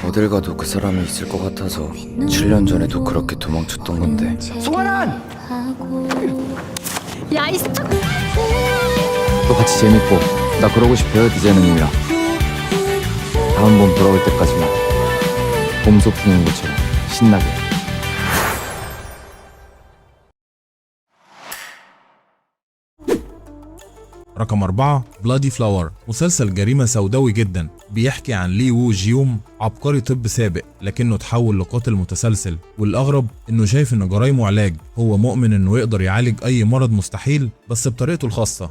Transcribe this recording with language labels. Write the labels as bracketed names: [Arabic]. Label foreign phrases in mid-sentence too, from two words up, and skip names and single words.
[Korean] 어딜 가도 그 사람이 있을 것 같아서 7년 전에도 그렇게 도망쳤던 건데. 송환아! 야, 이 스타. 또 같이 재밌고 나 그러고 싶어요. 디자이너님이랑 다음 봄 돌아올 때까지만 봄 소풍인 것처럼 신나게. [Arabic] رقم 4 بلادي فلاور، مسلسل جريمة سوداوي جدا بيحكي عن لي وو جيوم، عبقري طب سابق لكنه تحول لقاتل متسلسل. والأغرب إنه شايف إن جرايمه علاج، هو مؤمن إنه يقدر يعالج أي مرض مستحيل بس بطريقته الخاصة.